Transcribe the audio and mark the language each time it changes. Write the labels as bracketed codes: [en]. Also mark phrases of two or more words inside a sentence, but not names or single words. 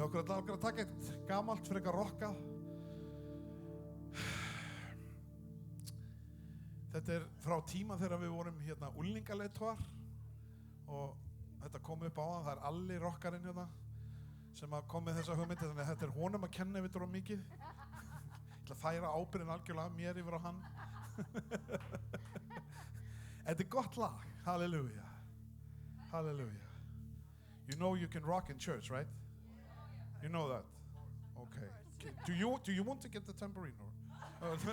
[is] Okkur að taka eitt gamalt fyrir eitthvað rokkað. Þetta er frá tíma þegar við vorum hérna unglingaleiðtogar og þetta kom upp á það. Það er Alli rockarinn hérna sem kom með þessa hugmynd, þannig að þetta er honum að kenna við þetta mikið. Ég ætla að færa ábyrgðin algjörlega mér yfir á hann. Þetta er gott lag. Halleluja. Halleluja. [en] You know you can rock in church, right? You know that? Okay. Do you want to get the tambourine or?